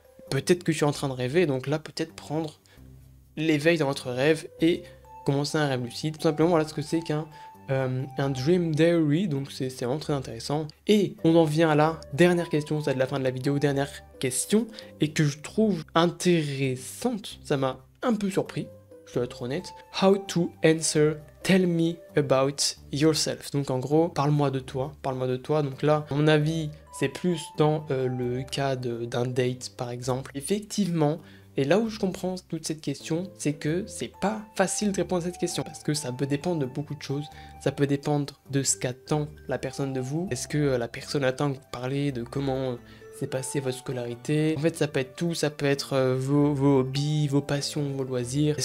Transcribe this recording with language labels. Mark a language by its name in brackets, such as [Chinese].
[French] peut-être que je suis en train de rêver, et donc là peut-être prendre l'éveil dans votre rêve et commencer un rêve lucide. Tout simplement, voilà ce que c'est qu'un dream diary, donc c'est vraiment très intéressant. Et on en vient à la dernière question, c'est de la fin de la vidéo, dernière question, et que je trouve intéressante, ça m'a un peu surpris, je dois être honnête. [English] How to answer tell me about yourself. [French] Donc en gros, parle-moi de toi. Donc là, à mon avis, c'est plus dans le cas d'un date par exemple. Effectivement, et là où je comprends toute cette question, c'est que c'est pas facile de répondre à cette question, parce que ça peut dépendre de beaucoup de choses. Ça peut dépendre de ce qu'attend la personne de vous. Est-ce que la personne attend que vous parlez de comment s'est passée votre scolarité? En fait, ça peut être tout, ça peut être vos hobbies, vos passions, vos loisirs.